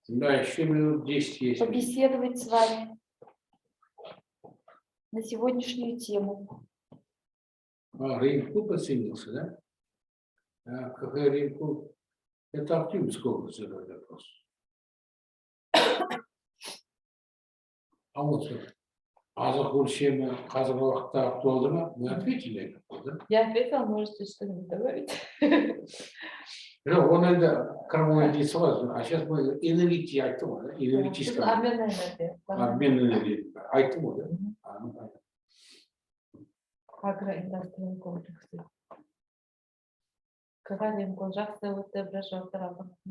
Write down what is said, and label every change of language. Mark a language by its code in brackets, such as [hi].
[ru] Да, еще минут 10 есть. Побеседовать с вами на сегодняшнюю тему. Рынку подсоединился, да? Какая рынку? Это Актюбинская область задает вопрос. А вот [kk] азық қазіргі уақытта актуалды ма? [ru] Вы ответили? Да? Я ответила, можете что-нибудь добавить. Он это кормовая единица, а сейчас мы энергетически [kk] айтты, [ru] да? Энергетическая. Обменная энергия. Обменная энергия. [kk] Айтты, [ru] да? Ну понятно. Агроиндустриальный комплекс. Говорим, [kk] жақсы өтті, бір жауаптар алдық.